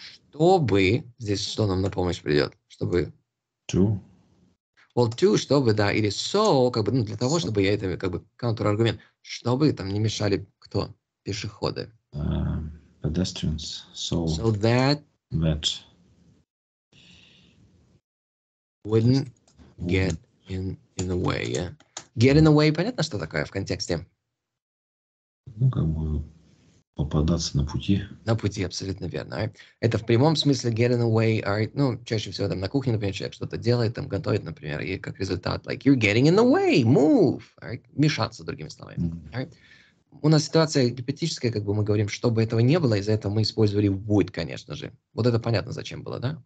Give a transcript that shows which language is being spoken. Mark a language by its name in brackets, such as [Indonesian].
[Russian] Чтобы, здесь что нам на помощь придет? Чтобы... [English] To? Well, to, [Russian] чтобы, да, или so, как бы, ну, для того, чтобы я это, как бы, контраргумент, чтобы там не мешали кто? Пешеходы. [English] Pedestrians. So that wouldn't get in the way, yeah? [Russian] Get in the way, понятно, что такое в контексте? Ну, как бы попадаться на пути. На пути, абсолютно верно. [English] Right? [Russian] Это в прямом смысле get in the way, right? Ну, чаще всего там на кухне, например, человек что-то делает, там готовит, например, и как результат, [English] like, you're getting in the way, move, right? [Russian] Мешаться, другими словами. [English] Right? [Russian] У нас ситуация гипотетическая, как бы мы говорим, чтобы этого не было, из-за этого мы использовали would, конечно же. Вот это понятно, зачем было, да?